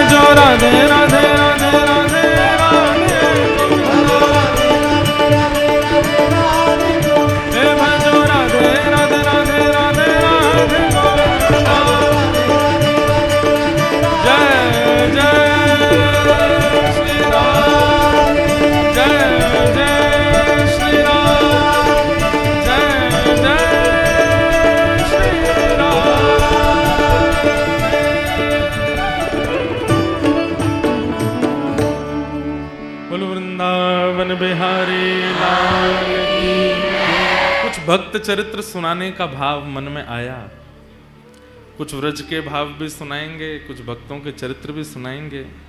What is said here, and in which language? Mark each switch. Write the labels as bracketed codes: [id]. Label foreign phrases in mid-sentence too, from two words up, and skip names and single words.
[hi] राधे राधे राधे राधे राधे हे भजो राधे राधे राधे राधे राधे जय जय श्री राम जय जय श्री राम जय जय श्री राम। बोल वृंदावन बिहारी लाल की। कुछ भक्त चरित्र सुनाने का भाव मन में आया, कुछ व्रज के भाव भी सुनाएंगे, कुछ भक्तों के चरित्र भी सुनाएंगे।